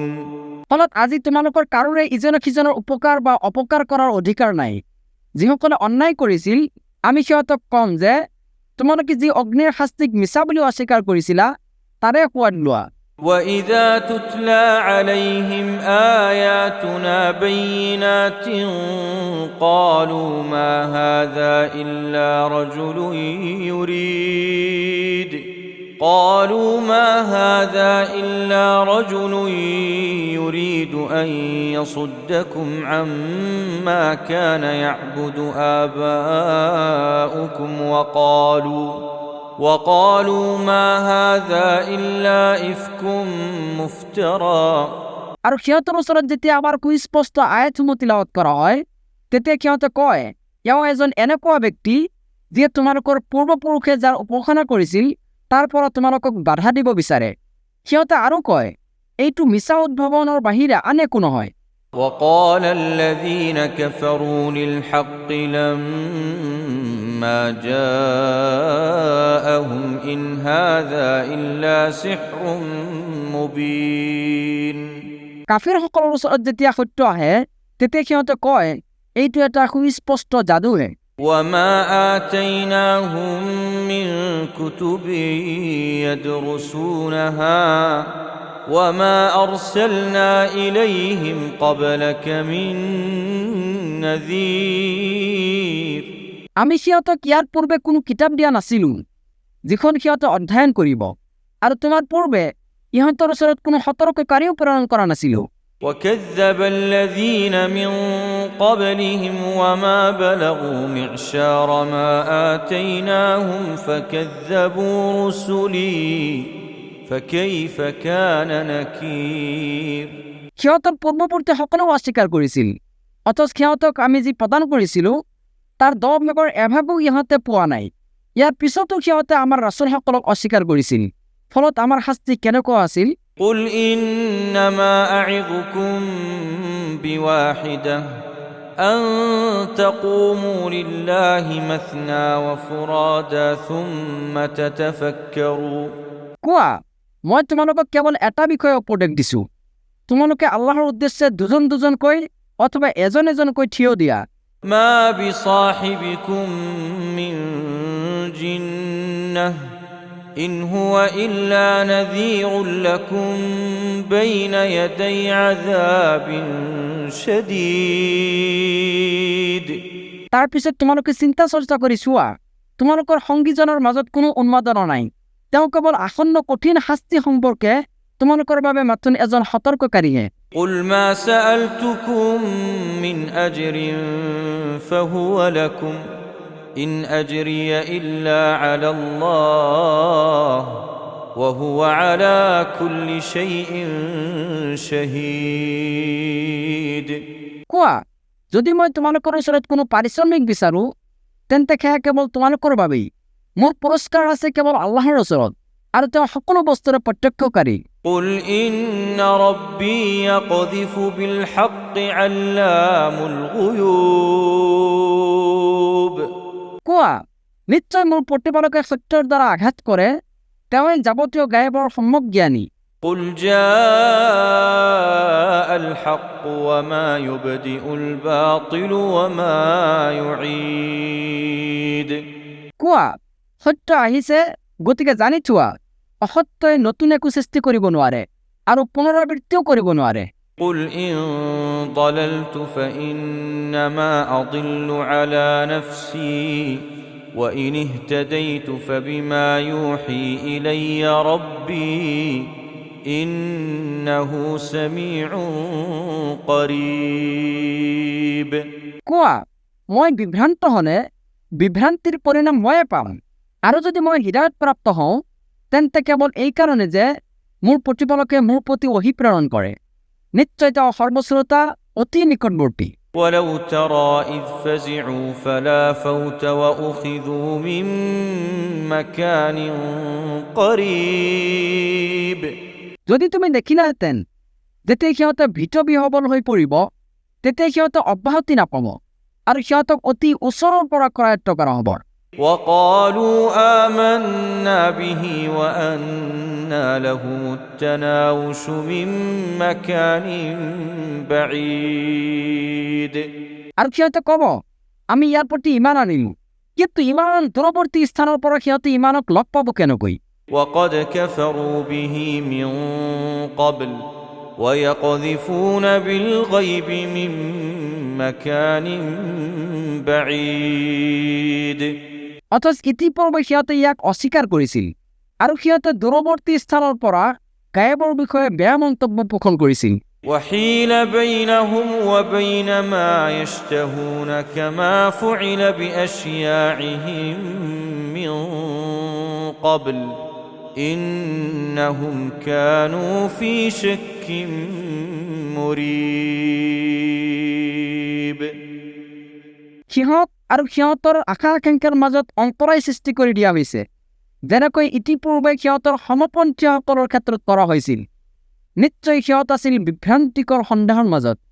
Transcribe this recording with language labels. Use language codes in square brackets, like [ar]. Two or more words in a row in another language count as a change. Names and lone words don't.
[as] ফলত আজি তোমালোকৰ কাৰোৰে ইজনে সিজনৰ উপকাৰ বা অপকাৰ কৰাৰ অধিকাৰ নাই যিসকলে অন্যায় কৰিছিল আমি সিহঁতক কম যে তোমালোকে যি অগ্নিৰ শাস্তিক মিছা বুলি অস্বীকাৰ কৰিছিলা তাৰে সোৱাদ লোৱা। [ar] وإذا تتلى عليهم آياتنا بينات قالوا ما هذا إلا رجل يريد أن يصدكم عما كان يعبد آباؤكم وقالوا ما هذا إلا إفك مفترى। [as] আৰু সিহঁতৰ ওচৰত যেতিয়া আমাৰ সুস্পষ্ট আয়াতসমূহ তিলাৱত কৰা হয় তেতিয়া সিহঁতে কয় এওঁ এজন এনেকুৱা ব্যক্তি যিয়ে তোমালোকৰ পূৰ্বপুৰুষে যাৰ উপাসনা কৰিছিল তাৰ পৰা তোমালোকক বাধা দিব বিচাৰে। সিহঁতে আৰু কয় এইটো মিছা উদ্ভাৱনৰ বাহিৰে আন একো নহয়। [ar] وقال الذين كفروا للحق لما جاءهم إن هذا إلا سحر مبين। [as] কাফিৰসকলৰ ওচৰত যেতিয়া সত্য আহে তেতিয়া সিহঁতে কয় এইটো এটা সুস্পষ্ট যাদুহে। [ar] وما آتيناهم من كتب يدرسونها وما أرسلنا إليهم قبلك من نذير। [as] আমি সিহঁতক ইয়াৰ পূৰ্বে কোনো কিতাপ দিয়া নাছিলো যিখন সিহঁতে অধ্যয়ন কৰিব, আৰু তোমাৰ পূৰ্বে ইহঁতৰ ওচৰত কোনো সতৰ্ককাৰীও প্ৰেৰণ কৰা নাছিলো। [ar] وكذب الذين من قبلهم وما بلغوا معشار ما آتيناهم فكذبوا رسلي فكيف كان نكير। [as] সিহঁতৰ পূৰ্বৱৰ্তী সকলেও অস্বীকাৰ কৰিছিল, অথচ সিহঁতক আমি যি প্ৰদান কৰিছিলো তাৰ 10 ভাগৰ এভাগো ইহঁতে পোৱা নাই। ইয়াৰ পিছতো সিহঁতে আমাৰ ৰাছুলসকলক অস্বীকাৰ কৰিছিল, ফলত আমাৰ শাস্তি কেনেকুৱা আছিল। [ar] قل إنما أعظكم بواحدة أن تقوموا لله مثنى وفرادا ثم تتفكروا। [as] কোৱা মই তোমালোকক কেৱল এটা বিষয়ে উপদেশ দিছো, তোমালোকে আল্লাহৰ উদ্দেশ্যে দুজন দুজনকৈ অথবা এজন এজনকৈ থিয় দিয়া। [ar] ما بصاحبكم من جنة إن هو إلا نذير لكم بين يدي عذاب شديد। [as] তাৰ পিছত তোমালোকে চিন্তা চৰ্চা কৰি চোৱা তোমালোকৰ সংগীজনৰ মাজত কোনো উন্মাদনা নাই, তেওঁ কেৱল আসন্ন কঠিন শাস্তি সম্পৰ্কে তোমালোকৰ বাবে মাত্ৰ এজন সতৰ্ককাৰীহে। [ar] قل ما سألتكم من أجر فهو لكم إن أجري إلا على الله وهو على كل شيء شهيد। [as] কোৱা যদি মই তোমালোকৰ ওচৰত কোনো পাৰিশ্ৰমিক বিচাৰো তেন্তে সেয়া কেৱল তোমালোকৰ বাবেই, মোৰ পুৰস্কাৰ আছে কেৱল আল্লাহৰ ওচৰত, আৰু তেওঁ সকলো বস্তুৰে প্ৰত্যক্ষকাৰী। [ar] قل إن ربي يقذف بالحق علام الغيوب। [as] কোৱা নিশ্চয় মোৰ প্ৰতিপালকে সত্যৰ দ্বাৰা আঘাত কৰে, তেওঁৱে যাৱতীয় গায়বৰ সম্যক জ্ঞানী। [ar] قل جاء الحق وما يبدئ الباطل وما يعيد। [as] কোৱা সত্য আহিছে, গতিকে জানি থোৱা অসত্যই নতুন একো সৃষ্টি কৰিব নোৱাৰে আৰু পুনৰাবৃত্তিও কৰিব নোৱাৰে। [ar] قل إن ضللت فإنما أضل على نفسي وإن اهتديت فبما يوحي إلي ربي إنه سميع قريب। [as] কোৱা মই বিভ্ৰান্ত হলে বিভ্ৰান্তিৰ পৰিণাম ময়ে পাম, আৰু যদি মই হৃদায়ত প্ৰাপ্ত হওঁ তেন্তে কেৱল এই কাৰণে যে মোৰ প্ৰতিপালকে মোৰ প্ৰতি ওহী প্ৰেৰণ কৰে, নিশ্চয় তেওঁ সৰ্বশ্ৰোতা অতি নিকটৱৰ্তী। [ar] ولو ترى إذ فزعوا فلا فوت وأخذوا من مكان قريب। [as] যদি তুমি দেখিলাহেঁতেন যেতিয়া সিহঁতে ভীত বিহবল হৈ পৰিব তেতিয়া সিহঁতে অব্যাহতি নাপাব আৰু সিহঁতক অতি ওচৰৰ পৰা কৰায়ত্ব কৰা হ'ব। [ar] وقالوا آمنا به وأنى لهم التناوش من مكان بعيد। [as] আৰু সিহঁতে ক'ব আমি ইয়াৰ প্ৰতি ইমান আনিলো, কিন্তু ইমান দূৰৱৰ্তী স্থানৰ পৰা সিহঁতে ইমানক লগ পাব কেনেকৈ? [ar] وقد كفروا به من قبل ويقذفون بالغيب من مكان بعيد [as] অথচ ইতিপূৰ্বে সিহঁতে ইয়াক অস্বীকাৰ কৰিছিল আৰু সিহঁতে দূৰৱৰ্তী স্থানৰ পৰা গায়বৰ বিষয়ে বেয়া মন্তব্য পোষণ কৰিছিল। [ar] وحيل بينهم وبين ما يشتهون كما فعل بأشياعهم من قبل إنهم كانوا في شك مريب [as] সিহঁত আৰু সিহঁতৰ আশা আকাংক্ষাৰ মাজত অন্তৰায় সৃষ্টি কৰি দিয়া হৈছে, যেনেকৈ ইতিপূৰ্বে সিহঁতৰ সমপন্থীয়সকলৰ ক্ষেত্ৰত কৰা হৈছিল। নিশ্চয় সিহঁত আছিল বিভ্ৰান্তিকৰ সন্দেহৰ মাজত।